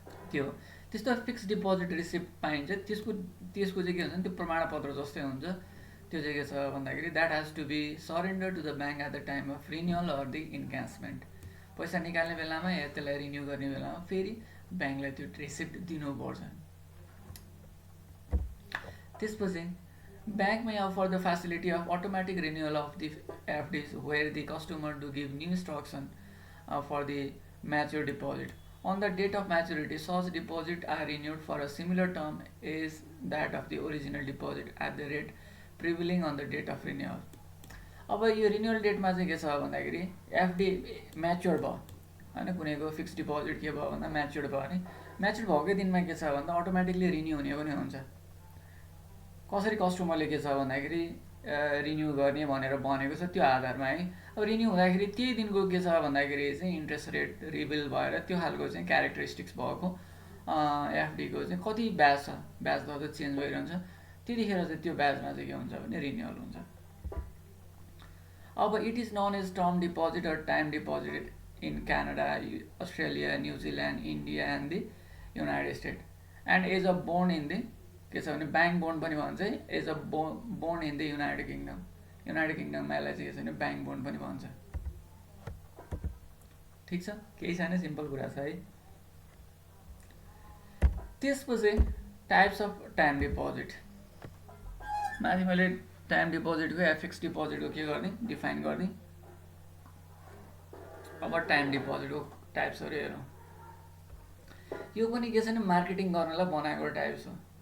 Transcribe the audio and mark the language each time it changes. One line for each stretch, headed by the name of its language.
Nepali: त्यो त्यस्तो fix deposit receipt पाइन्छ, त्यसको चाहिँ के हुन्छ भने त्यो प्रमाणपत्र जस्तै हुन्छ। त्यो चाहिँ के छ भन्दाखेरि
English: That has to be surrender to the bank at the time of renewal or the encashment.
Nepali: पैसा निकाल्ने बेलामा या त्यसलाई रिन्यू गर्ने बेलामा फेरि ब्याङ्कलाई त्यो रिसिप्ट दिनुपर्छ। त्यसपछि
English: Bank may offer the facility of automatic renewal of the FDs where the customer do give new instruction for the mature deposit. On the date of maturity, such deposit are renewed for a similar term as that of the original deposit at the rate prevailing on the date of renewal.
Nepali: अब यो renewal डेटमा चाहिँ के छ भन्दाखेरि FD mature भयो होइन, कुनैको fix deposit के भयो भन्दा म्याच्योर भयो भने म्याच्योर भएकै दिनमा के छ भन्दा अटोमेटिकली रिन्यू हुने पनि हुन्छ। कसरी कस्टमरले के छ भन्दाखेरि रिन्यू गर्ने भनेर भनेको छ त्यो आधारमा है। अब रिन्यू हुँदाखेरि त्यही दिनको के छ भन्दाखेरि चाहिँ इन्ट्रेस्ट रेट रिभिल भएर त्यो खालको चाहिँ क्यारेक्टरिस्टिक्स भएको एफडीको चाहिँ कति ब्याज छ, ब्याज दर चेन्ज भइरहन्छ, त्यतिखेर चाहिँ त्यो ब्याजमा चाहिँ के हुन्छ भने रिन्युअल हुन्छ।
English: अब it is known as term deposit or time deposit in Canada, Australia, New Zealand, India and the United State and as a bond in the
Nepali: के छ भने ब्याङ्क बोन्ड पनि भन्छ
English: As a bond in the United Kingdom.
Nepali: United किङडममा यसलाई चाहिँ के छ भने ब्याङ्क बोन्ड पनि भन्छ। ठिक छ, केही छैन, सिम्पल कुरा छ है। त्यसपछि
English: types of time deposit,
Nepali: माथि मैले टाइम डिपोजिटको या फिक्स डिपोजिटको के गर्ने डिफाइन गर्ने। अब टाइम डिपोजिटको टाइप्सहरू हेरौँ। यो पनि के छ भने मार्केटिङ गर्नलाई बनाएको टाइप्स हो।